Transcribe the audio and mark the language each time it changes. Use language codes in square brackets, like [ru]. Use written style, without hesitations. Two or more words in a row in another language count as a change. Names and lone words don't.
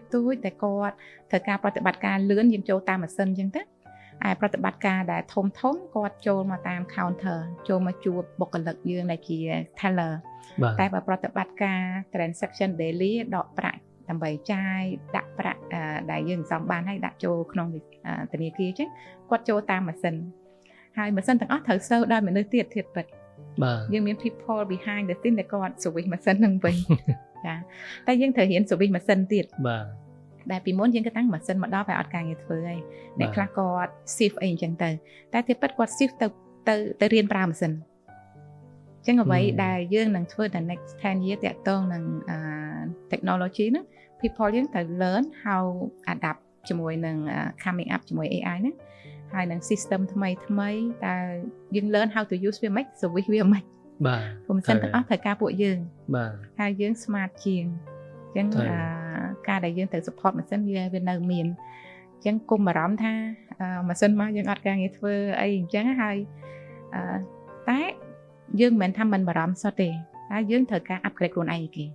[km] ៗតែគាត់ត្រូវការប្រតិបត្តិការលឿនយើងចូលតាមម៉ាស៊ីនអញ្ចឹងទៅហើយប្រតិបត្តិការដែលធំគាត់ចូលមកតាម counter ចូលមកជួបបុគ្គលិកយើងដែលជា teller តែបើប្រតិបត្តិការ [en] transaction daily [km] ដកប្រាក់ដើម្បីចាយដាក់ប្រាក់ដែលយើងសំបានឲ្យដាក់ចូលក្នុងធនាគារអញ្ចឹងគាត់ចូលតាមម៉ាស៊ីនហើយម៉ាស៊ីនទាំងអស់ត្រូវ serve ដោយមនុស្សទៀតពិត បាទ យើងមាន [en] people behind the scene [km] ដែលគាត់ service ម៉ាស៊ីនហ្នឹងវិញចាតែយើងត្រូវរៀន service ម៉ាស៊ីនទៀត បាទ ដែលពីមុនយើងគិតថាម៉ាស៊ីនមកដល់តែអត់ការងារធ្វើហើយអ្នកខ្លះគាត់ shift អីអញ្ចឹងទៅតែទីពិតគាត់ shift ទៅរៀនប្រើម៉ាស៊ីនអញ្ចឹងអ្វីដែលយើងនឹងធ្វើដល់ [en] next 10 year [km] តាក់ទងនឹងtechnology ហ្នឹង people យើងត្រូវ [en] learn how adapt [km] ជាមួយនឹង [en] coming up [km] ជាមួយ AI ហ្នឹងហើយនឹង system ថ្មីតែយើង [en] learn how to use [km] វាមិន service វាមិន បាទ ព្រោះម៉ាស៊ីនទាំងអស់ត្រូវការពួកយើង បាទ ហើយយើង smart ជាងអញ្ចឹងការដែលយើងត្រូវ support ម៉ាស៊ីនវានៅមានអញ្ចឹងគុំអារម្មណ៍ថាម៉ាស៊ីនមកយើងអត់ការងារធ្វើអីអញ្ចឹងហើយតែយើងមិនមែនថាមិនបារម្ភសោះទេតែយើងត្រូវការ upgrade ខ្លួនឯងគេ